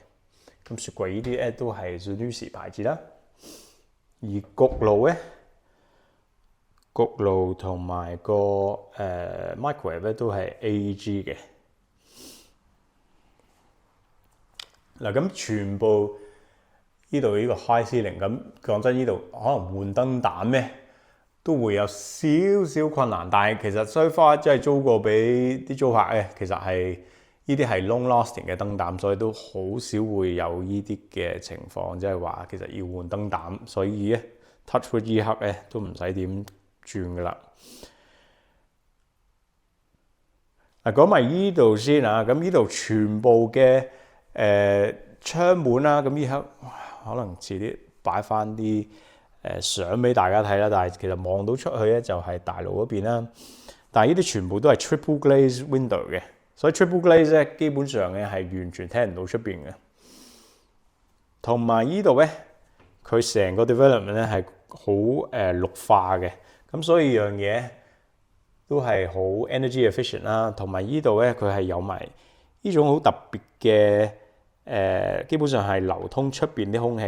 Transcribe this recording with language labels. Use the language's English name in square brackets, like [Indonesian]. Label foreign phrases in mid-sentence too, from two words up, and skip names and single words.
[Cantonese] 咁雪櫃呢啲咧都係 Zanussi 牌子啦，而焗爐咧，焗爐同埋個microwave 咧都係 AEG 嘅。嗱，咁全部呢度呢個 [English] high ceiling， [Cantonese] 咁講真，呢度可能換燈膽咧都會有少少困難，但係其實 [English] so far [Cantonese] 即係租過俾啲租客咧，其實係呢啲係 [English] long lasting [Cantonese] 嘅燈膽，所以都好少會有呢啲嘅情況，即係話其實要換燈膽，所以咧 [English] touch wood [Cantonese] 呢刻咧都唔使點轉噶啦。嗱，講埋呢度先啊，咁呢度全部嘅窗門啦，咁呢刻可能遲啲擺翻啲相俾大家睇啦，但係其實望到出去咧就係大路嗰邊啦。但係呢啲全部都係 [English] triple glaze window [Cantonese] 嘅。所以 [English] triple glaze [Cantonese] 咧，基本上咧係完全聽唔到出邊嘅。同埋呢度咧，佢成個 development 咧係好綠化嘅，咁所以樣嘢都係好 [English] energy efficient [Cantonese] 啦。同埋呢度咧，佢係有埋呢種好特別嘅基本上係流通出邊啲空氣。